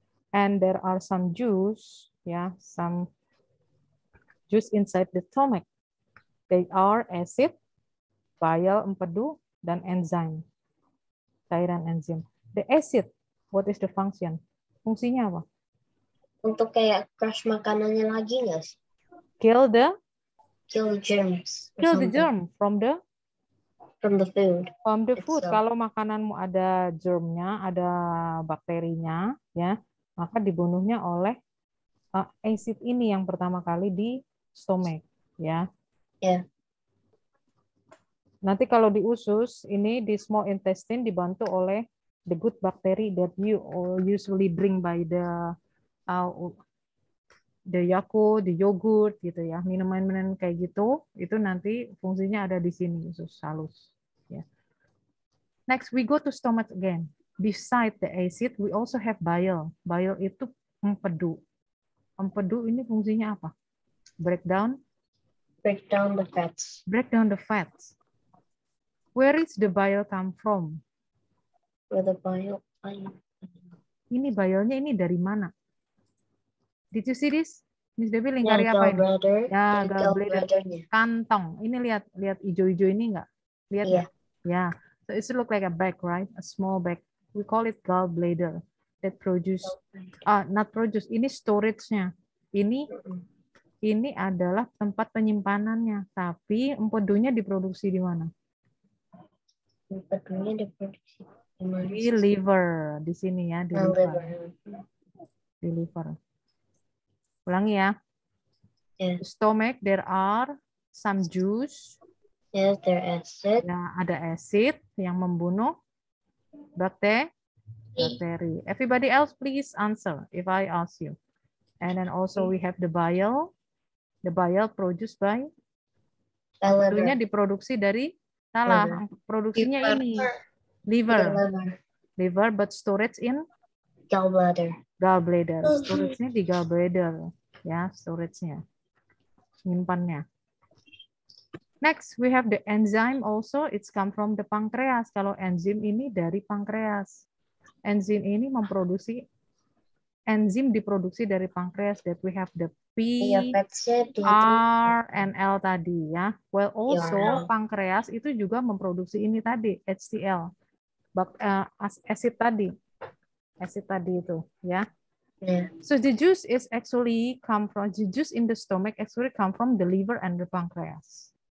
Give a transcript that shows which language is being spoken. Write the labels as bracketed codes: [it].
[en] And there are some juice, ya, some juice inside the stomach. They are acid, bile, empedu, dan enzyme. [id] Cairan enzim. [en] The acid, what is the function? [id] Fungsinya apa? Untuk kayak crush makanannya lagi nggak sih? [en] Kill the germs. Kill the germ from the food. From the food. [id] Kalau makananmu ada germnya, ada bakterinya, ya, maka dibunuhnya oleh acid ini yang pertama kali di stomach, ya. [en] Yeah. [id] Nanti kalau di usus, ini di small intestine dibantu oleh [en] the good bacteria that you usually drink by the Yakult, the yogurt [id] gitu ya, minuman-minuman kayak gitu, itu nanti fungsinya ada di sini usus halus. Ya. [en] Next, we go to stomach again. Beside the acid, we also have bile. [id] Bile itu empedu. Empedu ini fungsinya apa? [en] Break down the fats. Break down the fats. Where is the bile come from? Where the bile. [id] Ini bile-nya ini dari mana? [en] Did you see this? Miss Devi [id] lingkari Ya, apa ini? [en] gallbladder. [id] Ya, gallbladder. Gallbladder-nya. Kantong. Ini lihat hijau-hijau ini enggak? Lihat Iya. nggak? Ya. [en] So it look like a bag, right? A small bag. We call it gallbladder that produce not produce. [id] Ini storage-nya. Ini adalah tempat penyimpanannya, tapi empedunya diproduksi di mana? Empedunya diproduksi di mana? Di liver, di sini ya, di liver. Di liver. Ulangi ya. [en] Yeah. Stomach, there are some juice. Yes, there acid. [id] Ya, ada acid yang membunuh bakteri. [en] Everybody else please answer if I ask you. And then also we have the bile. The bile produced by [id] empedunya diproduksi dari salah. Produksinya ini liver, [en] but storage in gallbladder. [id] Storage-nya di gallbladder, ya, storage-nya, nyimpannya. [en] Next, we have the enzyme also. It's come from the pancreas. [id] Kalau enzim ini dari pankreas. Enzim ini enzim diproduksi dari pankreas. [en] That we have the P, R, and L [id] tadi ya. [en] Well, also [id] pankreas itu juga memproduksi ini tadi, HCl, acid tadi. Acid tadi itu, ya. [en] Yeah. So the juice is actually the juice in the stomach actually come from the liver and the pancreas.